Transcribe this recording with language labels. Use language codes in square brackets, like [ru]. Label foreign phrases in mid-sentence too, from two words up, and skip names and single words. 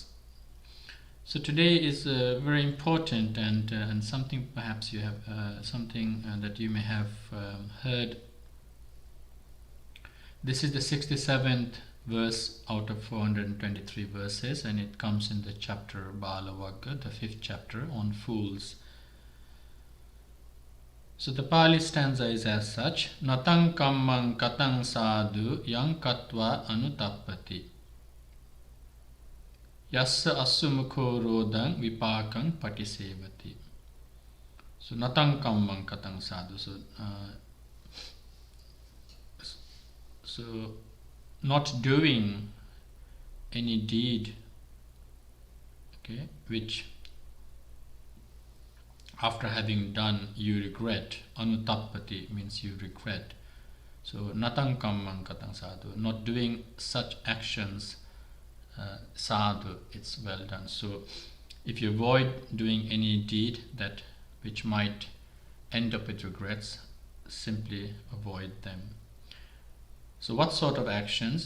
[en] So today is very important, and something perhaps you have something that you may have heard. This is the 67th verse out of 423 verses, and it comes in the chapter Balavagga, the 5th chapter on fools. So the Pali stanza is as such: [pi] Natang kammang katang sadhu yang katva anutappati Yassa assumukho rodang vipakang patisevati. So natang kammang katang sadhu. [en] So not doing any deed, okay, which after having done you regret. Anuttappati means you regret. [pi] So natang kammang katang sadhu, [en] not doing such actions, sadhu, it's well done. So if you avoid doing any deed that which might end up with regrets, simply avoid them. So what sort of actions?